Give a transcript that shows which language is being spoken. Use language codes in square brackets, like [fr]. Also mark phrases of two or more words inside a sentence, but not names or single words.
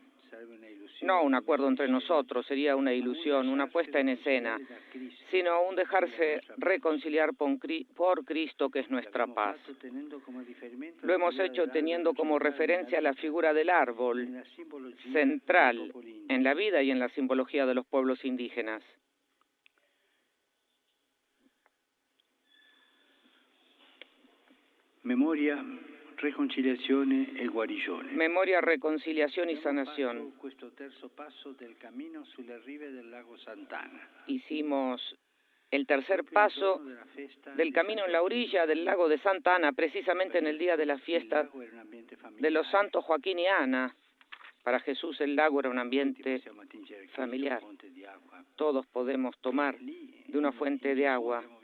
[es] No un acuerdo entre nosotros, sería una ilusión, una puesta en escena, sino un dejarse reconciliar por Cristo, que es nuestra paz. Lo hemos hecho teniendo como referencia la figura del árbol, central en la vida y en la simbología de los pueblos indígenas. [it] Memoria, reconciliazione e guarigione. [es] Memoria, reconciliación y sanación. [it] Questo terzo passo del cammino sulle rive del lago Sant'Anna. [es] Hicimos el tercer paso del camino en la orilla del lago de Santa Ana, precisamente en el día de la fiesta de los santos Joaquín y Ana. Para Jesús el lago era un ambiente familiar. Todos podemos tomar de una fuente de agua.